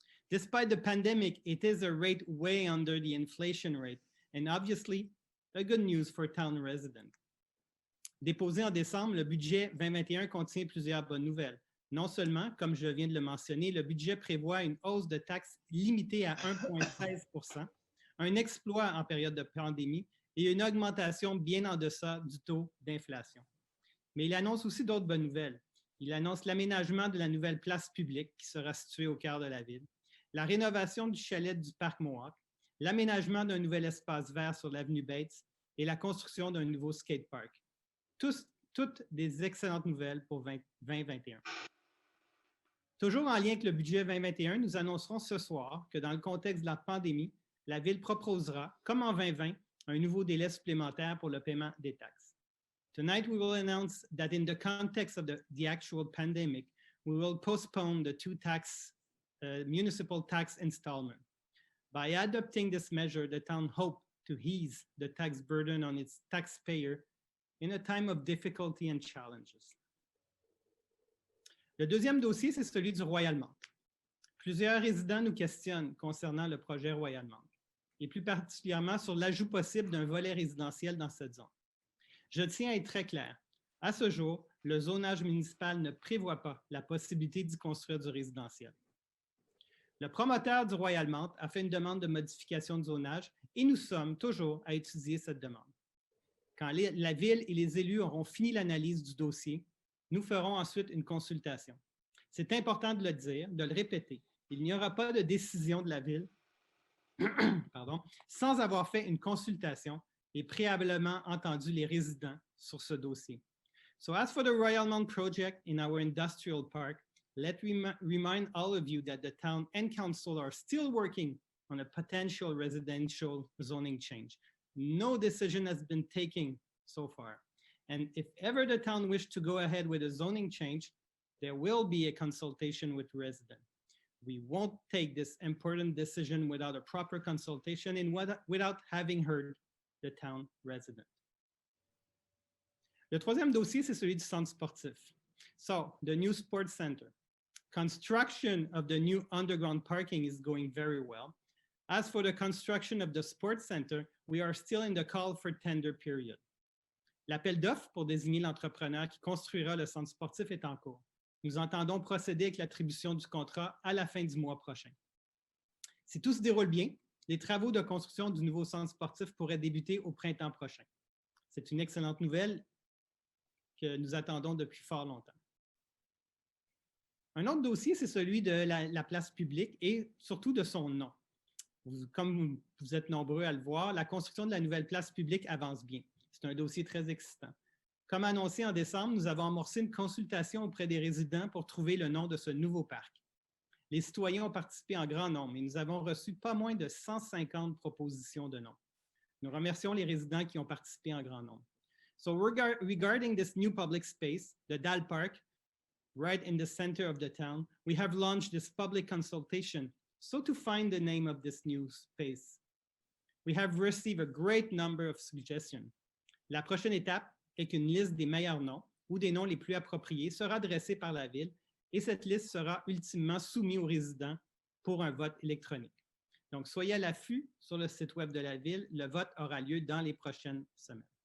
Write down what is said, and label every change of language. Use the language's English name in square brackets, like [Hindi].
[English] Despite the pandemic, it is a rate way under the inflation rate, and obviously, a good news for town residents. [French] Déposé en décembre, le budget 2021 contient plusieurs bonnes nouvelles. Non seulement, comme je viens de le mentionner, le budget prévoit une hausse de taxes limitée à 1,13 %, un exploit en période de pandémie et une augmentation bien en deçà du taux d'inflation. Mais il annonce aussi d'autres bonnes nouvelles. Il annonce l'aménagement de la nouvelle place publique qui sera située au cœur de la ville, la rénovation du chalet du parc Mohawk, l'aménagement d'un nouvel espace vert sur l'avenue Bates et la construction d'un nouveau skatepark. Toutes des excellentes nouvelles pour 2021. Toujours en lien avec le budget 2021, nous annoncerons ce soir que dans le contexte de la pandémie, la Ville proposera, comme en 2020, un nouveau délai supplémentaire pour le paiement des taxes. [English] Tonight, we will announce that in the context of the actual pandemic, we will postpone the two municipal tax installments. By adopting this measure, the town hopes to ease the tax burden on its taxpayer in a time of difficulty and challenges. [French] Le deuxième dossier, c'est celui du Royal Mount. Plusieurs résidents nous questionnent concernant le projet Royal Mount, et plus particulièrement sur l'ajout possible d'un volet résidentiel dans cette zone. Je tiens à être très clair. À ce jour, le zonage municipal ne prévoit pas la possibilité d'y construire du résidentiel. Le promoteur du Royal Mount a fait une demande de modification de zonage et nous sommes toujours à étudier cette demande. Quand la Ville et les élus auront fini l'analyse du dossier, nous ferons ensuite une consultation. C'est important de le dire, de le répéter. Il n'y aura pas de décision de la Ville sans avoir fait une consultation et préalablement entendu les résidents sur ce dossier. [English] So as for the Royal Mount project in our industrial park, let me remind all of you that the town and council are still working on a potential residential zoning change. No decision has been taken so far. And if ever the town wishes to go ahead with a zoning change, there will be a consultation with residents. We won't take this important decision without a proper consultation and without having heard the town resident. [French] Le troisième dossier, c'est celui du centre sportif. [English] So, the new sports center. Construction of the new underground parking is going very well. As for the construction of the sports center, we are still in the call for tender period. [French] L'appel d'offres pour désigner l'entrepreneur qui construira le centre sportif est en cours. Nous entendons procéder avec l'attribution du contrat à la fin du mois prochain. Si tout se déroule bien, les travaux de construction du nouveau centre sportif pourraient débuter au printemps prochain. C'est une excellente nouvelle que nous attendons depuis fort longtemps. Un autre dossier, c'est celui de la place publique et surtout de son nom. Comme vous êtes nombreux à le voir, la construction de la nouvelle place publique avance bien. C'est un dossier très excitant. Comme annoncé en décembre, nous avons amorcé une consultation auprès des résidents pour trouver le nom de ce nouveau parc. Les citoyens ont participé en grand nombre et nous avons reçu pas moins de 150 propositions de noms. Nous remercions les résidents qui ont participé en grand nombre. [English] So regarding this new public space, the Dal Park, right in the center of the town, we have launched this public consultation so to find the name of this new space. We have received a great number of suggestions. [French] La prochaine étape est qu'une liste des meilleurs noms ou des noms les plus appropriés sera dressée par la Ville et cette liste sera ultimement soumise aux résidents pour un vote électronique. Donc, soyez à l'affût sur le site web de la Ville. Le vote aura lieu dans les prochaines semaines.